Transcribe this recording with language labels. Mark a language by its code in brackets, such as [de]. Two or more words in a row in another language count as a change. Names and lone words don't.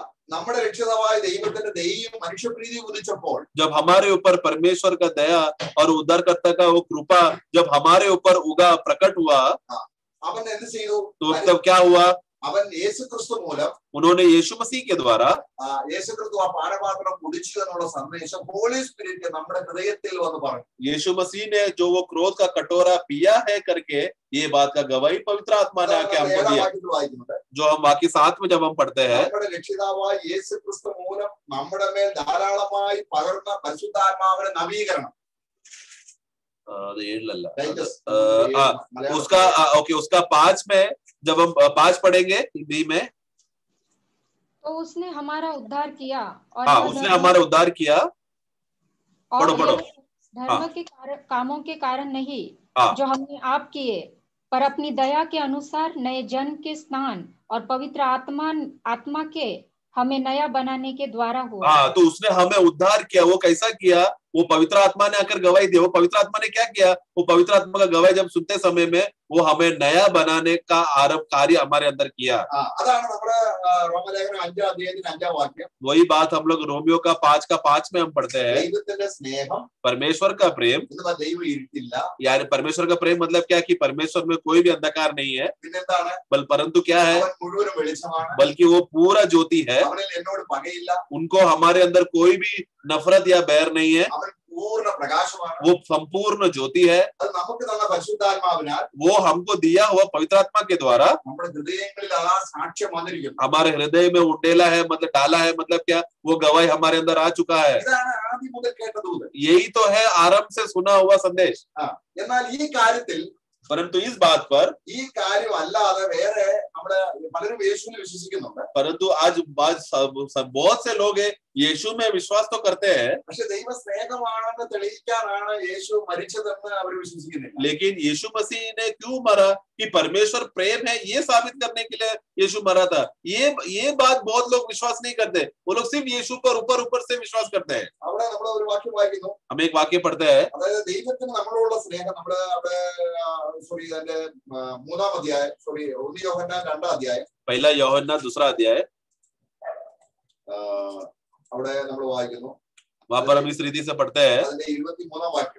[ml] നമ്മുടെ രക്ഷിതാവായ ദൈവത്തിന്റെ ദൈവം മനുഷ്യപ്രീതി ഉദിച്ചപ്പോൾ [hi] जब हमारे ऊपर परमेश्वर का दया और उद्धारकर्ता का वो कृपा जब हमारे ऊपर उगा प्रकट हुआ, [ml] അവൻ എന്ത് ചെയ്തു? [hi] तो तब क्या हुआ? [ml] അവൻ യേശു ക്രിസ്തു മൂലം, [hi] उन्होंने यीशु मसीह के द्वारा [ml] യേശു ക്രിസ്തു ആ പാനപാത്രം കുടിച്ചു എന്നുള്ള സന്ദേശം [en] Holy Spirit [ml] നമ്മുടെ ഹൃദയത്തിൽ വന്ന് പറഞ്ഞു. [hi] यीशु मसीह ने जो वो क्रोध का कटोरा पिया है करके ये बात का गवाही पवित्र आत्मा ने आके हमको दिया, [ml] വായിക്കുന്നത് [hi] जो हम बाकी साथ में जब हम पढ़ते हैं, [ml] നമ്മുടെ രക്ഷിതാവായ യേശു ക്രിസ്തു മൂലം നമ്മുടെ മേൽ ധാരാളമായി പകർന്ന പരിശുദ്ധാത്മാവിന്റെ നവീകരണം. [hi] उसका ओके, उसका 5 में जब हम 5 पढ़ेंगे हिंदी में, तो उसने हमारा उद्धार किया और हाँ, उसने हमारा उद्धार किया। और पढ़ो धर्म के कामों के कारण नहीं हाँ, जो हमने आप किए, पर अपनी दया के अनुसार नए जन्म के स्नान और पवित्र आत्मा के हमें नया बनाने के द्वारा हुआ। हाँ, तो उसने हमें उद्धार किया। वो कैसा किया? वो पवित्र आत्मा ने आकर गवाही दी। वो पवित्र आत्मा ने क्या किया? वो पवित्र आत्मा का गवाही जब सुनते समय में वो हमें नया बनाने का आरंभ कार्य हमारे अंदर किया। [ml] അതാണ് നമ്മുടെ റോമലേഖനം 5-ാം അധ്യായത്തിന്റെ 5-ാം വാക്യം. [hi] वही बात हम लोग रोमियो का 5 में हम पढ़ते हैं, [ml] ദൈവത്തിന്റെ സ്നേഹം, [hi] परमेश्वर का प्रेम, [ml] ദൈവം ഇരുട്ടില്ല. [hi] यानी परमेश्वर का प्रेम मतलब क्या कि परमेश्वर में कोई भी अंधकार नहीं है, [ml] പിന്നെന്താണ്? [hi] परंतु क्या है, [ml] അവൻ മുഴുവനും വെളിച്ചമാണ്. [hi] बल्कि वो पूरा ज्योति है। [ml] അവനിൽ എന്നോട് പകയില്ല. [hi] उनको हमारे अंदर कोई भी नफरत या बैर नहीं है। [ml] അവൻ പൂർണ്ണ പ്രകാശമാണ്. [hi] वो संपूर्ण ज्योति है। [ml] അത് നമുക്ക് തന്ന പരിശുദ്ധാത്മാവിനാൽ [hi] वो हमको दिया हुआ पवित्र आत्मा के द्वारा [ml] നമ്മുടെ ഹൃദയങ്ങളിൽ ആ സാക്ഷ്യം വന്നിരിക്കുന്നു. [hi] हमारे हृदय में उंडेला है, मतलब डाला है, मतलब क्या, वो गवाही हमारे अंदर आ चुका है। [ml] ഇതാണ് ആദ്യം മുതൽ കേട്ട ദൂത്. [hi] यही तो है आरंभ से सुना हुआ संदेश। [ml] എന്നാൽ ഈ കാര്യത്തിൽ, [hi] परंतु इस बात पर, [ml] ഈ കാര്യം അല്ലാതെ വേറെ നമ്മള് പലരും യേശുവിനെ വിശ്വസിക്കുന്നുണ്ട്. [hi] परंतु आज बहुत से लोग यीशु में विश्वास तो करते हैं, [ml] പക്ഷെ ദൈവ സ്നേഹമാണെന്ന് തെളിയിക്കാനാണ് യേശു മരിച്ചതെന്ന് അവർ വിശ്വസിക്കുന്നില്ല. [hi] लेकिन यीशु मसीह ने क्यों मरा? कि परमेश्वर प्रेम है ये साबित करने के लिए यीशु मरा था। ये बात बहुत लोग विश्वास नहीं करते। वो लोग सिर्फ यीशु पर ऊपर से विश्वास करते हैं। [ml] അവിടെ നമ്മൾ ഒരു വാക്യം വായിക്കുന്നു. [hi] हम एक वाक्य पढ़ते हैं, [ml] അതായത് ദൈവത്തിന് നമ്മളോടുള്ള സ്നേഹം, നമ്മുടെ അവിടെ അതിന്റെ 3-ാം അധ്യായം, 1 യോഹന്നാൻ 2-ാം അധ്യായം, [hi] पहला यूहन्ना 2 अध्याय, [ml] അവിടെ നമ്മൾ വായിക്കുന്നു. [hi] वहां पर हम इस रीति से पढ़ते हैं, [ml] അതിന്റെ 23-ാം വാക്യം.